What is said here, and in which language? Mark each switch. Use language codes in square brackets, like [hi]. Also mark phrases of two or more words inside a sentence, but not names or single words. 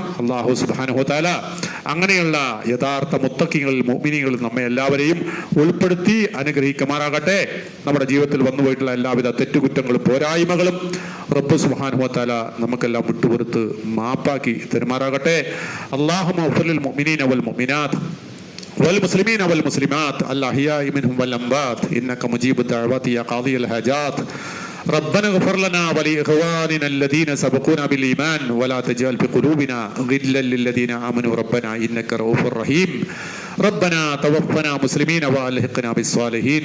[ar] الله سبحانه وتعالى [ml] അങ്ങനെയുള്ള യഥാർത്ഥ മുത്തഖികളിൽ മുഅ്മിനീകളിൽ നമ്മെ എല്ലാവരെയും ഉൾപ്പെടുത്തി അനുഗ്രഹിക്കുമാറാകട്ടെ. നമ്മുടെ ജീവിതത്തിൽ വന്നുപോയിട്ടുള്ള എല്ലാവിധ തെറ്റുകുറ്റങ്ങളും പോരായ്മകളും [ar] رب سبحانه وتعالى [ml] നമുക്കെല്ലാം വിട്ടുപുറത്ത് മാപ്പാക്കി തരുമാറാകട്ടെ. [ar] اللهم اغفر للمؤمنين والمؤمنات والمسلمين والمسلمات الأحياء منهم والأموات إنك مجيب الدعوات يا قاضي الحاجات. ربنا اغفر لنا ولإخواننا الذين سبقونا بالإيمان ولا تجعل في قلوبنا غلا للذين آمنوا ربنا إنك رؤوف رحيم. ربنا توفنا مسلمين وألحقنا بالصالحين.